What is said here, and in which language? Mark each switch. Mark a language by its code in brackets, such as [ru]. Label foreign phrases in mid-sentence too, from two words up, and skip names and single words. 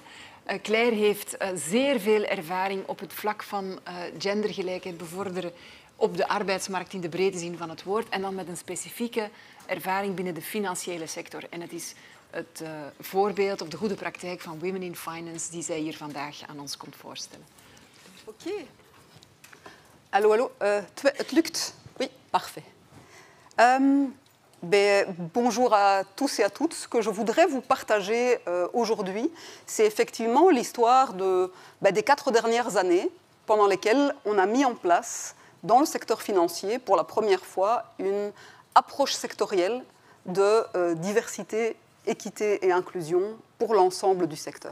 [nl] Claire heeft zeer veel ervaring op het vlak van gendergelijkheid bevorderen op de arbeidsmarkt in de brede zin van het woord en dan met een specifieke ervaring binnen de financiële sector. En het is het voorbeeld of de goede praktijk van Women in Finance die zij hier vandaag aan ons komt voorstellen. Oké. Hallo, hallo. Het lukt. [fr] Oui, parfait. Bonjour à tous et à toutes. Ce que je voudrais vous partager aujourd'hui, c'est effectivement l'histoire des 4 dernières années pendant lesquelles on a mis en place dans le secteur financier pour la première fois une approche sectorielle de diversité, équité et inclusion pour l'ensemble du secteur.